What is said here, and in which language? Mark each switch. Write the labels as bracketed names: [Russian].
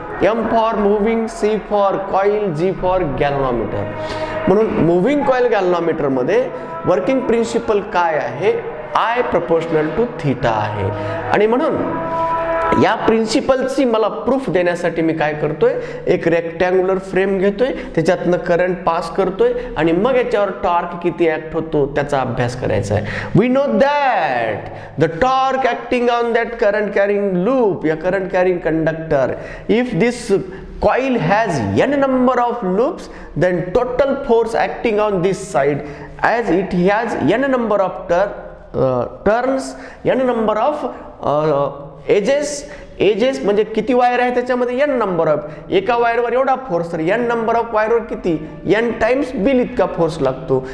[English] M for moving, C for coil, G for galvanometer. [Marathi] म्हणून moving coil galvanometer मध्ये working principle काय आहे? [English] I proportional to theta [Marathi] आहे. आणि म्हणून या प्रिन्सिपलची मला प्रूफ देण्यासाठी मी काय करतोय, एक रेक्टँग्युलर फ्रेम घेतोय, त्याच्यातनं करंट पास करतोय आणि मग याच्यावर टॉर्क किती ऍक्ट होतो त्याचा अभ्यास करायचा आहे. [English] we know that the torque acting on that current carrying loop या current carrying conductor, if this coil has n number of loops, then total force acting on this side, as it has n number of turns, n number of edges [Marathi] म्हणजे किती wire आहे त्याच्यामध्ये n number of, एका वायरवर एवढा force, तर n number of वायरवर किती n टाइम्स बिल इतका फोर्स लागतो.